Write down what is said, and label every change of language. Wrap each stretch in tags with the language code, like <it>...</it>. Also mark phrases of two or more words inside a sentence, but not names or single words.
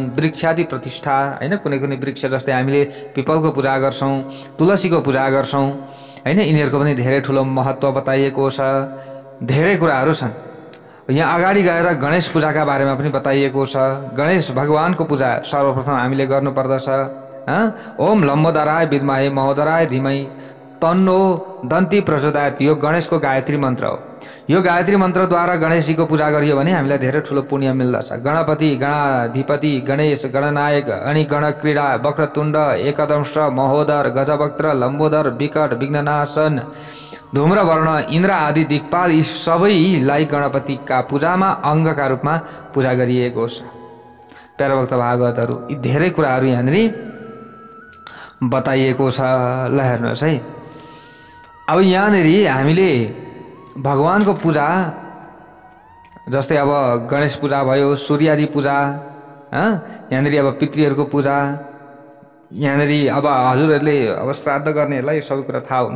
<ne>वृक्षादि प्रतिष्ठा हैन, कुनै कुनै वृक्ष जस्तै हामीले पिपलको पूजा गर्छौँ, तुलसीको पूजा गर्छौँ हैन, यिनीहरूको पनि धेरै ठुलो महत्त्व बताइएको छ। धेरै कुराहरू छन्। यहाँ अगाडि गएर गणेश पूजाका बारेमा पनि बताइएको छ। गणेश भगवानको पूजा सर्वप्रथम हामीले गर्नुपर्दछ।</ne> <sa>ओम लम्बोदराय विद्महे महोदराय धीमहि तन्नो दन्ती प्रचोदयात्,</sa> <ne>यो गणेशको गायत्री मन्त्र हो। यो गायत्री मन्त्रद्वारा गणेशजीको पूजा गरियो भने हामीलाई धेरै ठुलो पुण्य मिल्दछ। गणपति, गणाधिपति गणेश, गणनायक अनि गणक्रीडा, वक्रतुण्ड, एकदंश, महोदर, गजवक्त्र, लम्बोदर, विकट, विघ्ननाशन, धूम्रवर्ण, इन्द्र आदि दिक्पाल, यी सबैलाई गणपतिका पूजामा अङ्गका रूपमा पूजा गरिएको छ प्यारा भक्त भागवतहरू। यी धेरै कुराहरू यहाँनिर बताइएको छ। ल हेर्नुहोस् है, अब यहाँनिर हामीले भगवानको पूजा जस्तै अब गणेश पूजा भयो, सूर्यादि पूजा, यहाँनिर अब पितृहरूको पूजा, यहाँनिर अब हजुरहरूले अब श्राद्ध गर्नेहरूलाई सबै कुरा थाहा हुन्छ।</ne>